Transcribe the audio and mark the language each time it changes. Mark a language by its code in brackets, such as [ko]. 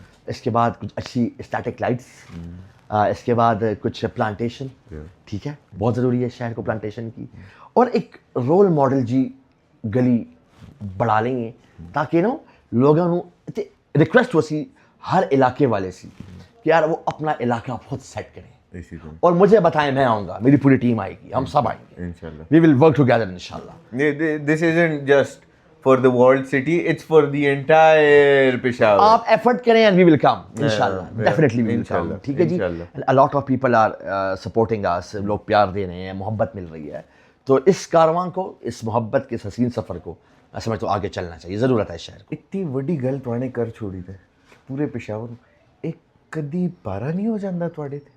[ur] اس کے بعد کچھ اچھی اسٹیٹک لائٹس, اس کے بعد کچھ پلانٹیشن, ٹھیک ہے, بہت ضروری ہے شہر کو پلانٹیشن کی, اور ایک رول ماڈل جی گلی بڑھا لیں گے تاکہ نا لوگوں ریکویسٹ ہو سی ہر علاقے والے سی کہ یار وہ اپنا علاقہ خود سیٹ کریں اور مجھے بتائیں, میں آؤں گا, میری پوری ٹیم آئے گی, ہم سب آئیں گے انشاءاللہ. [en] We will work together انشاءاللہ. This isn't just for the world city, it's for the entire Peshawar. [ur] آپ ایفرٹ کریں [en] and we will come انشاءاللہ, definitely we will come, [ur] ٹھیک ہے جی. [en] a lot of people are supporting us, [ur] لوگ پیار دے رہے ہیں, محبت مل رہی ہے, تو اس کارواں کو, اس محبت کے حسین سفر کو میں سمجھتا ہوں آگے چلنا چاہیے, ضرورت ہے شہر کو. [pa] اتنی وڈی گل توانے کر چھوڑی تے پورے پشاور ایک کدی پارا نہیں ہو جاندہ تواڈے تے؟